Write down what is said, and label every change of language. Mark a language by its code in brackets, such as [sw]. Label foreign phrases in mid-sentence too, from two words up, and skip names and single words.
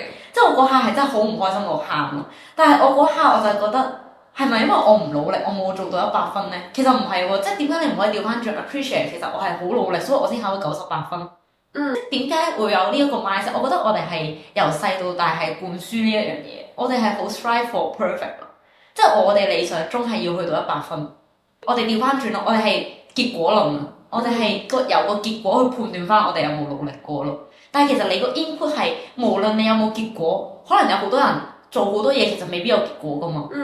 [yue] 即係我嗰下係真係好唔開心到喊咯，但係我嗰下我就係覺得係咪因為我唔努力，我冇做到100分咧？其實唔係喎，即係點解你唔可以調翻轉 appreciate？其實我係好努力，所以我先考到98分。點解會有呢一個 mindset？我覺得我哋係由細到大係灌輸呢一樣嘢，我哋係好 [en] strive for perfect [yue] 咯，即係我哋理想中係要去到100分。我哋調翻轉咯，我哋係結果論啊，我哋係由個結果去判斷翻我哋有冇努力過咯。但係其實你個 input 係無論你有冇結果，可能有好多人做好多嘢其實未必有結果噶嘛。